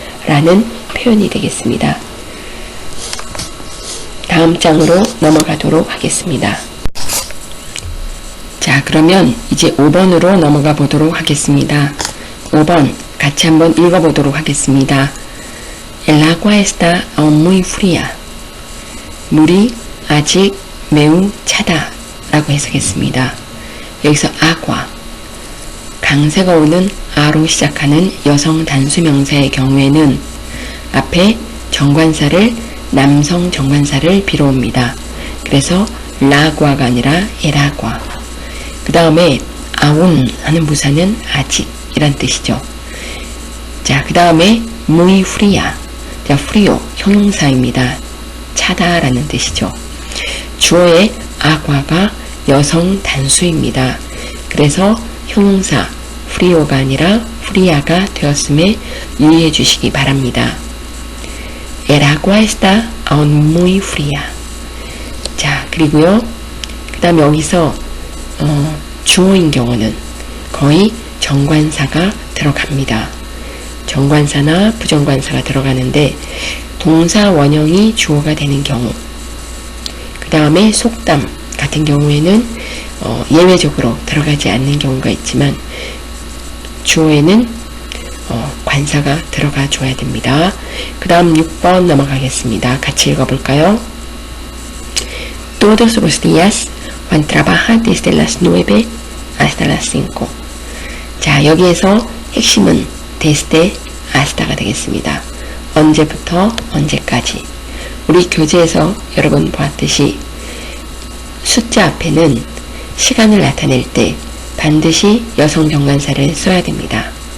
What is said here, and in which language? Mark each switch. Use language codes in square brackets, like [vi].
[ko] 라는 표현이 되겠습니다. 다음 장으로 넘어가도록 하겠습니다. 자, 그러면 이제 5번으로 넘어가 보도록 하겠습니다. 5번 같이 한번 읽어보도록 하겠습니다. [es] El agua está aún muy fría. [ko] 물이 아직 매우 차다 라고 해석했습니다. 여기서 agua 강세가 오는 아로 시작하는 여성 단수명사의 경우에는 앞에 정관사를 남성 정관사를 빌어옵니다. 그래서 라과가 아니라 에라과. 그 다음에 아운 하는 부사는 아직 이란 뜻이죠. 자, 그 다음에 [es] muy fría. [ko] 자, frío 형용사입니다. 차다라는 뜻이죠. 주어의 agua가 여성 단수입니다. 그래서 형용사 frío가 아니라 fria가 되었음에 유의해 주시기 바랍니다. [es] El agua está aún muy fría. [ko] 자, 그리고요. 그 다음 여기서 주어인 경우는 거의 정관사가 들어갑니다. 정관사나 부정관사가 들어가는데 동사 원형이 주어가 되는 경우, 그 다음에 속담 같은 경우에는 예외적으로 들어가지 않는 경우가 있지만 주어에는 관사가 들어가 줘야 됩니다. 그 다음 6번 넘어가겠습니다. 같이 읽어볼까요? [es] Todos los días Juan trabaja desde las 9 hasta las 5. [ko] 자, 여기에서 핵심은 [es] desde hasta [ko] 가 되겠습니다. 언제부터 언제까지. 우리 교재에서 여러분 보았듯이 숫자 앞에는 시간을 나타낼 때 반드시 여성 정관사를 써야 됩니다.